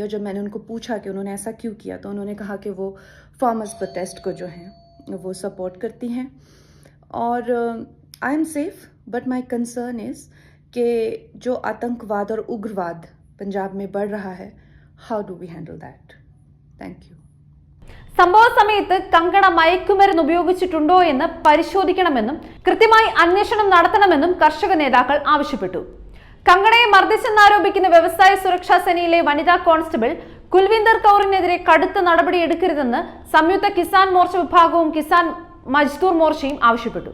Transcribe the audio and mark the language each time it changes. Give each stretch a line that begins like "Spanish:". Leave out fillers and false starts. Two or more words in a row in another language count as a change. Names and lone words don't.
Hindi: और जब मैंने उनको पूछा कि उन्होंने ऐसा क्यों किया तो उन्होंने कहा कि वो
English: farmers protest
Hindi: को जो है वो सपोर्ट करती हैं. और
English: I am safe but my concern is
Hindi: कि जो आतंकवाद और उग्रवाद पंजाब में बढ़ रहा है,
English: How do we handle that? Thank you.
Malayalam: സംഭവ സമയത്ത് കങ്കണ മയക്കുമരുന്ന് ഉപയോഗിച്ചിട്ടുണ്ടോ എന്ന് പരിശോധിക്കണമെന്നും കൃത്യമായി അന്വേഷണം നടത്തണമെന്നും കർഷക നേതാക്കൾ ആവശ്യപ്പെട്ടു. കങ്കണയെ മർദ്ദിച്ചെന്നാരോപിക്കുന്ന വ്യവസായ സുരക്ഷാ സേനയിലെ വനിതാ കോൺസ്റ്റബിൾ കുൽവിന്ദർ കൗറിനെതിരെ കടുത്ത നടപടിയെടുക്കരുതെന്ന് സംയുക്ത കിസാൻ മോർച്ച വിഭാഗവും കിസാൻ മജ്ദൂർ മോർച്ചയും ആവശ്യപ്പെട്ടു.